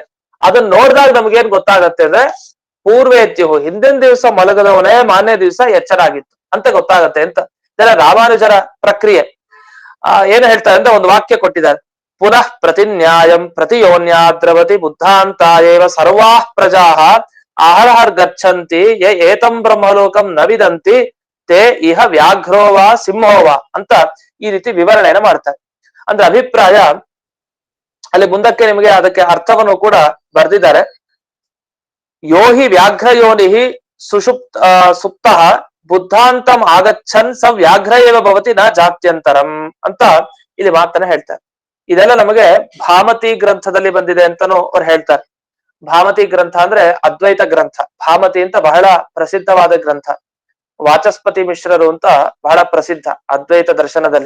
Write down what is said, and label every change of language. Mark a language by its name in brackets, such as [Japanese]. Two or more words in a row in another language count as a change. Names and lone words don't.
[Kannada] ಅದನ್ನ ನೋಡಿದಾಗ ನಮ್ಗೇನ್ ಗೊತ್ತಾಗತ್ತೆ ಅಂದ್ರೆ, ಪೂರ್ವೇತ್ಯು ಹಿಂದಿನ ದಿವಸ ಮಲಗದವನೇ ಮಾನ್ಯ ದಿವಸ ಎಚ್ಚರ ಆಗಿತ್ತು ಅಂತ ಗೊತ್ತಾಗತ್ತೆ ಅಂತ. ಇದೆಲ್ಲ ರಾಮಾನುಜರ ಪ್ರಕ್ರಿಯೆ. ಏನ್ ಹೇಳ್ತಾರೆ ಅಂದ್ರೆ, ಒಂದು ವಾಕ್ಯ ಕೊಟ್ಟಿದ್ದಾರೆ, ಪುನಃ [Sanskrit] ಪ್ರತಿನ್ಯಾಯಂ ಪ್ರತಿಯೋನ್ಯಾ ದ್ರವತಿ ಬುದ್ಧಾಂತ ಏವ ಸರ್ವಾ ಪ್ರಜಾ ಆಹರಹರ್ ಗಚ್ಚಂತಿ ಯೇ ಏತಂ ಬ್ರಹ್ಮಲೋಕಂ ನ ವಿದಂತಿ ತೇ ಇಹ ವ್ಯಾಘ್ರೋವಾ ಸಿಂಹೋವಾ [Kannada] ಅಂತ ಈ ರೀತಿ ವಿವರಣೆಯನ್ನು ಮಾಡ್ತಾರೆ. ಅಂದ್ರೆ ಅಭಿಪ್ರಾಯ ಅಲ್ಲಿ ಮುಂದಕ್ಕೆ ನಿಮಗೆ ಅದಕ್ಕೆ ಅರ್ಥವನ್ನು ಕೂಡ ಬರೆದಿದ್ದಾರೆ. [Sanskrit] ಯೋಹಿ ವ್ಯಾಘ್ರ ಯೋನಿಹಿ ಸುಷುಪ್ತ ಸುಪ್ತ ಬುದ್ಧಾಂತಂ ಆಗಚ್ಚನ್ ಸ ವ್ಯಾಘ್ರ ಏವ ಭವತಿ ನ ಜಾತ್ಯಂತರಂ [Kannada] ಅಂತ ಇಲ್ಲಿ ಮಾತನ್ನ ಹೇಳ್ತಾರೆ. ಇದೆಲ್ಲ ನಮಗೆ ಭಾಮತಿ ಗ್ರಂಥದಲ್ಲಿ ಬಂದಿದೆ ಅಂತಾನು ಅವ್ರು ಹೇಳ್ತಾರೆ. ಭಾಮತಿ ಗ್ರಂಥ ಅಂದ್ರೆ ಅದ್ವೈತ ಗ್ರಂಥ. ಭಾಮತಿ ಅಂತ ಬಹಳ ಪ್ರಸಿದ್ಧವಾದ ಗ್ರಂಥ. ವಾಚಸ್ಪತಿ ಮಿಶ್ರರು ಅಂತ ಬಹಳ ಪ್ರಸಿದ್ಧ ಅದ್ವೈತ ದರ್ಶನದಲ್ಲಿ.